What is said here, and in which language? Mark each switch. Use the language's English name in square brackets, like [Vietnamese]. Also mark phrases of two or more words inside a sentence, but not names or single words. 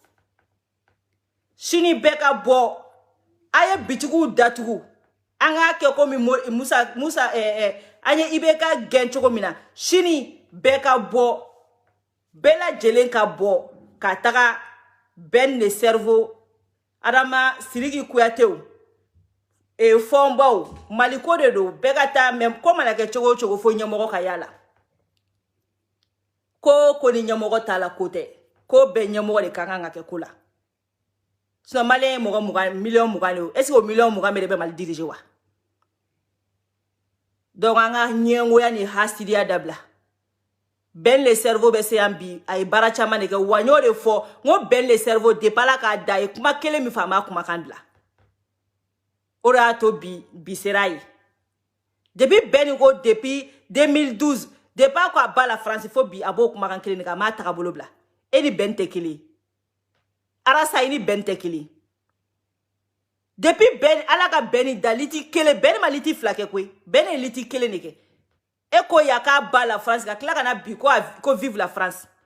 [Bambara] sini bɛɛ ka bɔ a ye bitigiw datugu an k'a kɛ komi Musa an ye IBK gɛn cogo min na sini bɛɛ ka bɔ bɛɛ lajɛlen ka bɔ ka taga Ben le cerveau Adama Siriki Kuyatew fɔnbaw Maliko de don bɛɛ ka taa même ko mana kɛ cogo o cogo fo ɲɛmɔgɔ ka yala ko ni ɲɛmɔgɔ t'a la ko tɛ ko bɛɛ ɲɛmɔgɔ de ka kan ka kɛ ko la sinon maliyɛn ye mɔgɔ 20 million 20 de [French] est-ce que [Bambara] o million 20 de bɛ Mali diriger wa donc an ka ɲɛngoya ni hasidiya dabila Ben le cerveau bɛ se yan bi a ye baara caman de kɛ wa n y'o de fɔ n ko Ben le cerveau depuis ala k'a da a ye kuma kelen min fɔ a m'a kumakan bila o de y'a to bi sera ye depuis Ben ko depuis 2012 depuis ko a ba la France fo bi a b'o kumakan kelen de kan a m'a tagabolo bila e ni Ben tɛ kelen arasa i ni Ben tɛ kelen depuis Ben ala ka Ben da liti kelen Ben ma liti fila kɛ koyi Ben ye liti kelen de kɛ e ko ya k'a ba la France ka tila ka na bi ko [French] vive la France